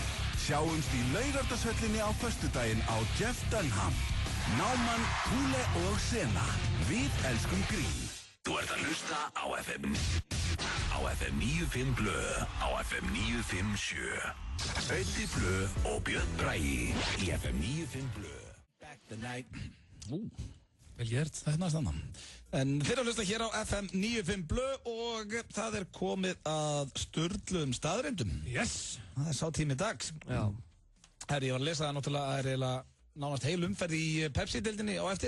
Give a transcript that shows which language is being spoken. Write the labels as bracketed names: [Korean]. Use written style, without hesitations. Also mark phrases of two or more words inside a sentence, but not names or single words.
[Icelandic] Sjáumst í Laugardalshöllinni á föstudaginn á Jeff Dunham. Náman, Túle og Sena. Við elskum grín. Þú ert að hlusta á FM 95 Blö, á FM 957. Öddi Blö og Björn Bragi í FM 95 Blö. [English] Back the night. [Icelandic] Vel gert. Það er næst annan. En þeir að hlusta hér á FM 95 Blö og það er komið að sturluðum staðreyndum. Yes. Það er sá tími dags. Já. Herri, ég var að lesa það náttúrulega, það er eiginlega nánast heil umferð í Pepsi-deildinni á eftir.